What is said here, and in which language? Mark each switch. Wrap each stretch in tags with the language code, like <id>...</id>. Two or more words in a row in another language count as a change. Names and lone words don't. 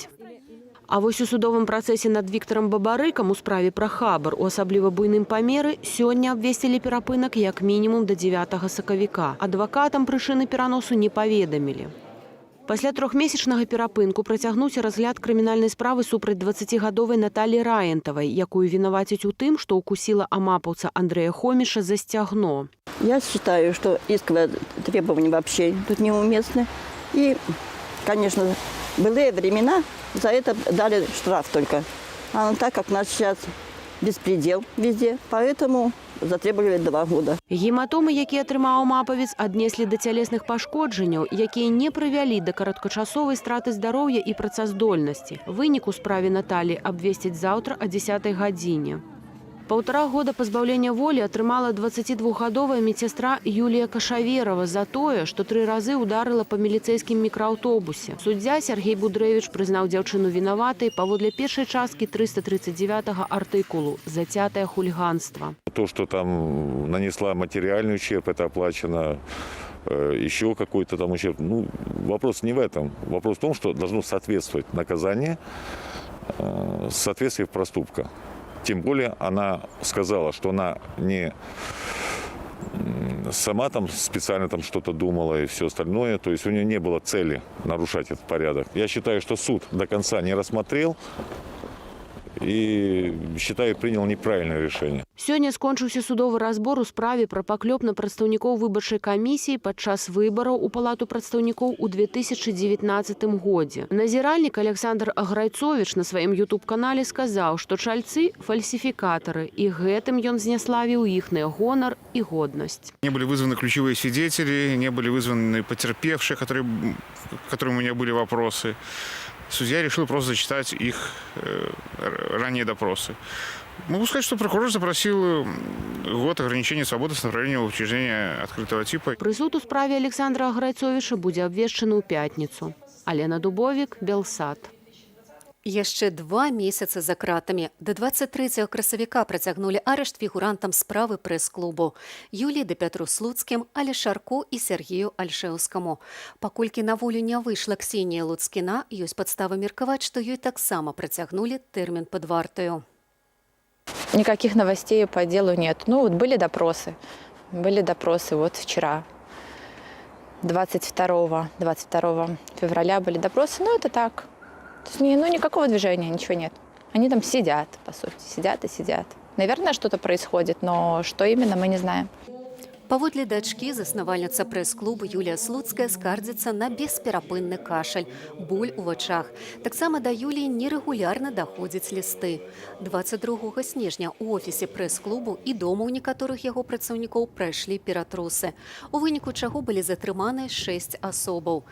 <be>А вось у судовым працэсе над Віктарам Бабарыкам у справе пра хабар у асабліва буйным памеры сёння абвесцілі перапынак як мінімум да 9 сакавіка. Адвакатам прычыны пераносу не паведамілі. Пасля 3-месячнага перапынку працягнуўся разгляд крымінальнай справы супраць 20-гадовай Наталі Раентавай, якую вінавацяць у тым, што укусіла амапаўца Андрэя Хоміша за сцягно.</be> <ru>Я считаю, что исковые требования вообще тут неуместны. И, конечно, былые времена за это дали штраф только. А так как у нас сейчас беспредел везде, поэтому затребовали 2 года.</ru> <be>Гематомы, якія атрымаў амапавец, аднеслі да цялесных пашкоджанняў, якія не прывялі да кароткачасовай страты здароўя і працаздольнасці. Вынік у справе Наталі абвесцяць заўтра о 10 гадзіне. 1,5 года пазбаўлення волі атрымала 22-гадовая медсястра Юлія Кашаверова за тое, што 3 разы ударыла па міліцэйскім мікрааўтобусе. Суддзя Сергей Будрэвіч прызнаў дзяўчыну вінаватай паводле першай часткі 339 артыкулу «Зацятае хулиганство».</be> <ru>То, что там нанесла материальный ущерб, это оплачено, еще какой-то там ущерб. Ну, вопрос не в этом. Вопрос в том, что должно соответствовать наказание соответствию проступка. Тем более она сказала, что она не сама там специально там что-то думала и все остальное. То есть у нее не было цели нарушать этот порядок. Я считаю, что суд до конца не рассмотрел и, считаю, принял неправильное решение.</ru> <be>Сёння скончыўся судовы разбор у справе пра паклёп на прадстаўнікоў выбарчай камісіі падчас выбараў у палату прадстаўнікоў у 2019 годзе. Назіральнік Александр Аграйцовіч на сваім YouTube-канале сказаў, што чальцы – фальсификаторы, и гэтым ён зняславіў іхны гонар и годнасць.</be> <ru>Не были вызваны ключевые свидетели, не были вызваны потерпевшие, которым у меня были вопросы. Судья решил просто зачитать их ранние допросы. Могу сказать, что прокурор запросил год ограничения свободы с направлением в учреждение открытого типа.</ru> <be>Прысуд у справе Александра Аграйцовіча будзе абвешчаны ў пятніцу. Алена Дубовік, Белсат. Яшчэ 2 месяцы за кратамі. До 23 красавіка працягнулі арышт фігурантам справы прэс-клубу. Юліі да Пятру Слуцкім, Але Шарко і Сергею Альшэўскаму. Паколькі на волю не выйшла Ксенія Луцкіна, ёсць падставы меркаваць, што ёй таксама працягнулі тэрмін пад вартаю.</be> <ru>Никаких новостей по делу нет. Ну, вот были допросы. Были допросы вот вчера. 22 февраля были допросы. Ну, это так. То есть, ну, никакого движения, ничего нет. Они там сидят, по сути. Сидят и сидят. Наверное, что-то происходит, но что именно, мы не знаем.</ru> <be>Паводле дачкі заснавальніца прэс-клубу Юлія Слуцкая скардзіцца на бесперапынны кашаль, боль у вачах. Таксама да Юліі нерэгулярна даходзяць лісты. 22 снежня у офісе прэс-клубу і дома ў некаторых яго працаўнікоў прайшлі ператрусы, у выніку чаго былі затрыманыя 6 асобаў.</be>